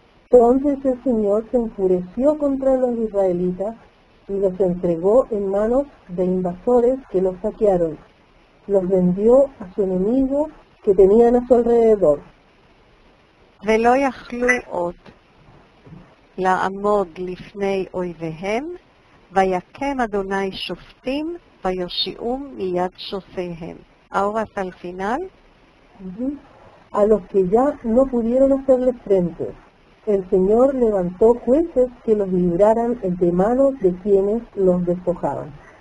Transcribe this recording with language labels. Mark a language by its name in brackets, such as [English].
[Spanish] Entonces el Señor se enfureció contra los israelitas y los entregó en manos de invasores que los saquearon. Los vendió a su enemigo que tenían a su alrededor. [Hebrew] ולא יכלו עוד לעמוד לפני אויביהם, ויקם אדוני שופטים, ויושיעום מיד שוסיהם. [Spanish] Ahora hasta el final. A los que ya no pudieron hacerle frente, el Señor levantó jueces que los libraran de manos de quienes los despojaban.